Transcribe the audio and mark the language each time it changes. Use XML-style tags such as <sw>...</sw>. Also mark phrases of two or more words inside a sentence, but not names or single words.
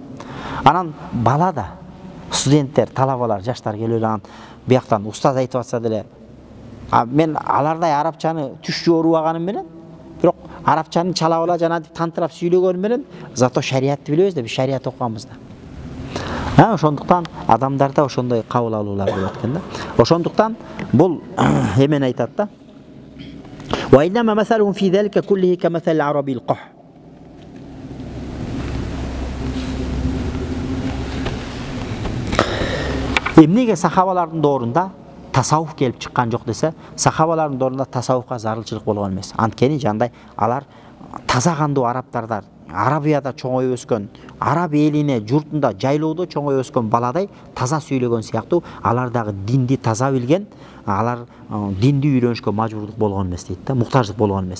<ky>Анан бала да, студенттер, талабалар, жаштар келип анан бияктан устаз айтып атса деле, мен алардай арабчаны түшчү орубаганым менен, бирок арабчаны чала бала жана тантырап сүйлөгөнүм менен, зато шариятты билебиз да, биз шарият окуганбыз да. Ошондуктан адамдарда ошондой кабыл алуулар болот экен да. Ошондуктан бул эмен айтат да.</ky> <ar>وإنما مثلهم في ذلك كله كمثل العربي القح.</ar> <ky>Эмнеге сахабалардын доорунда tasavvuf kelip чыккан жок десе, сахабалардын доорунда tasavvufка зарылчылык болгон эмес. Анткени жандай алар таза кандуу арабтардар, Арабияда чоңоюп өскөн, араб элине, журтунда, жайлоодо чоңоюп өскөн баладай таза сүйлөгөн сыяктуу, алар дагы динди таза билген, алар динди үйрөнүшкө мажбурдук болгон эмес дейт да, муктаждык болгон эмес.</ky>